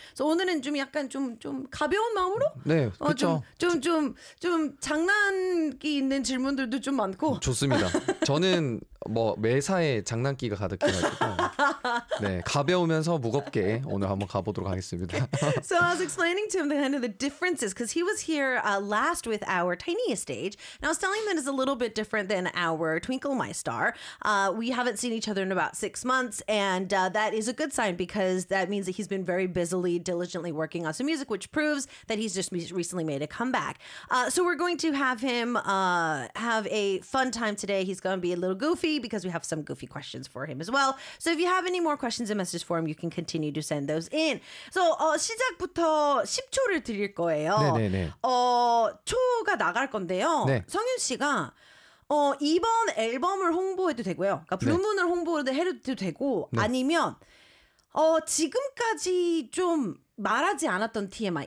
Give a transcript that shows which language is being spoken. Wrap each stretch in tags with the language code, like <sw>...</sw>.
<ko>그래서 오늘은 좀 약간 좀 가벼운 마음으로 네 그쵸 좀 장난기 있는 질문들도 좀 많고 좋습니다. 저는 뭐 매사에 장난기가 가득해가지고 네, 가벼우면서 무겁게 오늘 한번 가보도록 하겠습니다.</ko> <en>So I was explaining to him the kind of the differences because he was here last with our tiniest stage. And I was telling him that it's a little bit different than our Twinkle My Star. We haven't seen each other in about 6 months and that is a good sign because that means that he's been very busily, diligently working on some music which proves that he's just recently made a comeback. So we're going to have him have a fun time today. He's going to be a little goofy because we have some goofy questions for him as well. So if you have any more questions in message form, you can continue to send those in.</en> <ko>So 시작부터 10초를 드릴 거예요. 네네네. 초가 나갈 건데요. 네. 성윤 씨가 이번 앨범을 홍보해도 되고요. 그러니까 블루문을 네. 홍보해도 되고 네. 아니면 지금까지 좀 말하지 않았던 TMI.</ko>